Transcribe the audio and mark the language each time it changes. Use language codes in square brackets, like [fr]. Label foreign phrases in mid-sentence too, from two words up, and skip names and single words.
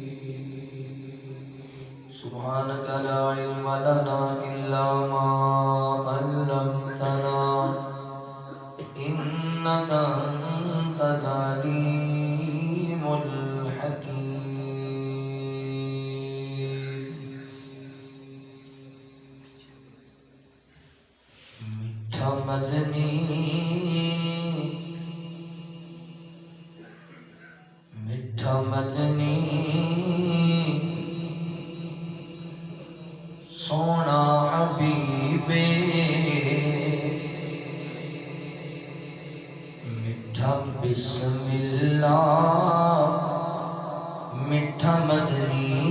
[ar] سبحانك لا علم لنا إلا ما علمتنا إنك أنت العليم الحكيم. [ur] میٹھا مدنی میٹھا مدنی سونا حبیب میٹھا بسم اللہ میٹھا مدنی